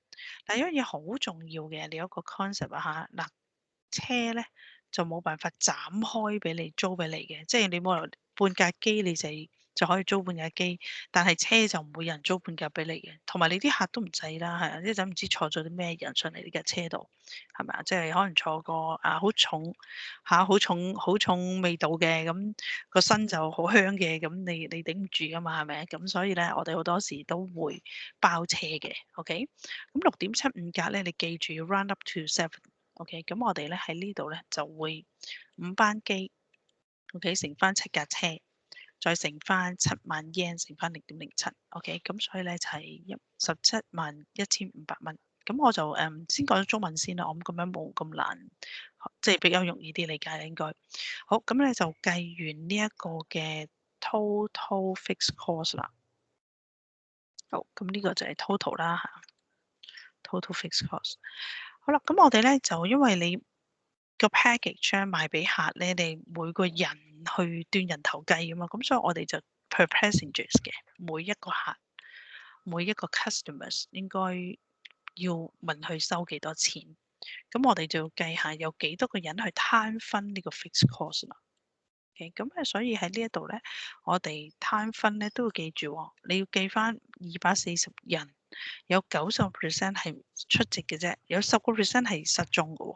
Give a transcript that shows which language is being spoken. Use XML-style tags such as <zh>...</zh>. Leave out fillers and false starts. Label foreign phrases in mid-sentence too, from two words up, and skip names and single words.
<yue>但有一樣嘢好重要嘅，你有一個 concept 啊嚇，嗱車咧就冇辦法斬開俾你租俾你嘅，即係你冇理由半架機你就可以租半架機，但係車就唔會有人租半架俾你嘅，同埋你啲客都唔制啦，係啊，一陣唔知坐咗啲咩人上嚟呢架車度，係咪啊？即係可能坐個好重好重味道嘅，咁個身就好香嘅，咁你頂唔住噶嘛，係咪？咁所以咧，我哋好多時都會包車嘅，OK？咁6.75格咧，你記住要</yue> <en>round up to 7。</en> <yue>OK，咁我哋咧喺呢度咧就會5班機，OK，乘翻7架車，再乘翻7萬 yen，乘翻0.07。OK，咁所以咧就係171500蚊。咁我就先講咗中文先啦，我諗咁樣冇咁難，即係比較容易啲理解應該。好，咁咧就計完呢一個嘅</yue> <en>total fixed cost</en> <yue>啦。好，咁呢個就係 total 啦嚇 ，</yue> <en>total fixed cost。</en> <yue>好啦，咁我哋咧就因為你個 package 咧賣俾客咧，你每個人去斷人頭計啊嘛，咁所以我哋就</yue> <en>per passengers</en> <yue>嘅，每一個客，每一個 customers 應該要問佢收幾多錢，咁我哋就要計下有幾多個人去攤分呢個</yue> <en>fixed cost</en> <yue>啦。OK，咁所以喺呢一度咧，我哋攤分咧都要記住喎，你要記翻240人，有90% 係出席嘅啫，有10% 係失蹤嘅喎。</yue>